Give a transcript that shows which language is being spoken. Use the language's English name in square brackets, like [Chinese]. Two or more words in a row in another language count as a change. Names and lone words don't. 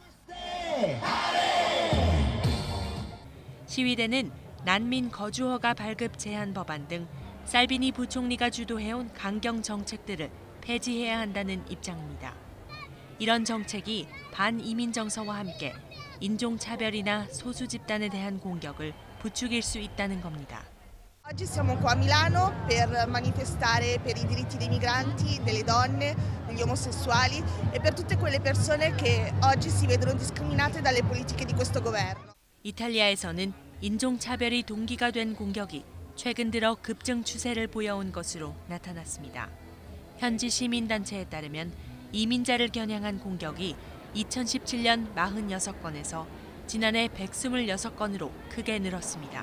[Korean] 시위대는 난민 거주 허가 발급 제한 법안 등 살비니 부총리가 주도해온 강경 정책들을 폐지해야 한다는 입장입니다. 이런 정책이 반이민 정서와 함께 인종차별이나 소수 집단에 대한 공격을 부추길 수 있다는 겁니다. [Italian] Oggi siamo qua a Milano per manifestare per i diritti dei migranti, delle donne, degli omosessuali e per tutte quelle persone che oggi si vedono discriminate dalle politiche di questo governo. [Korean] 이탈리아에서는 인종차별이 동기가 된 공격이 최근 들어 급증 추세를 보여온 것으로 나타났습니다. 현지 시민단체에 따르면 이민자를 겨냥한 공격이 2017년 46건에서 지난해 126건으로 크게 늘었습니다.